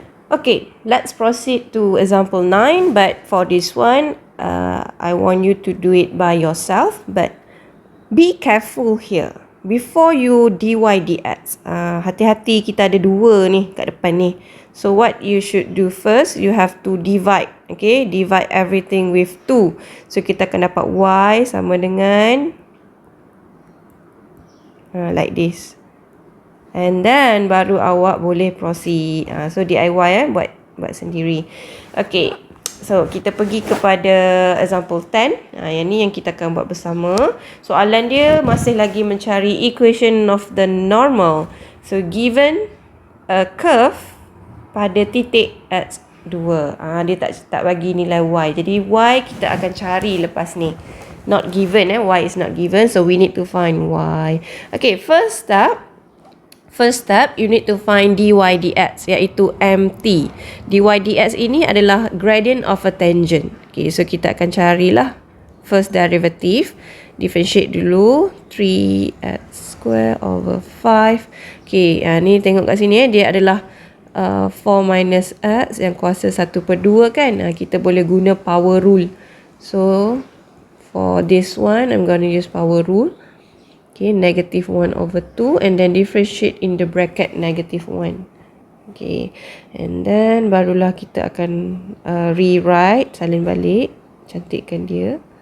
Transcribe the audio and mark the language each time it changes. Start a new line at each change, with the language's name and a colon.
English: Okay, let's proceed to example 9. But for this one, I want you to do it by yourself. But be careful here. Before you dy dx,
Malay: hati-hati, kita ada 2 ni kat depan ni.
English: So what you should do first, you have to divide. Okay, divide everything with 2.
Malay: So kita akan dapat y sama dengan
English: like this. And then
Malay: baru awak boleh proceed. So DIY buat sendiri. Okay, so kita pergi kepada example 10. Yang ni yang kita akan buat bersama. Soalan dia masih lagi mencari
English: equation of the normal. So given a curve
Malay: pada titik
English: X2.
Malay: Dia tak bagi nilai Y. Jadi Y kita akan cari lepas ni.
English: Not given, Y is not given. So we need to find Y. Okay, first step, you need to find dy dx, iaitu mt. Dy dx
Malay: ini adalah
English: gradient of a tangent. Okay, so
Malay: kita akan carilah
English: first derivative. Differentiate dulu. 3x square over 5.
Malay: Okay, ni tengok kat sini dia adalah 4 minus x yang kuasa 1/2 kan. Kita boleh guna power rule.
English: So for this one, I'm going to use power rule. Okay, -1/2 and then differentiate in the bracket -1. Okay, and then
Malay: barulah kita akan rewrite, salin balik, cantikkan dia.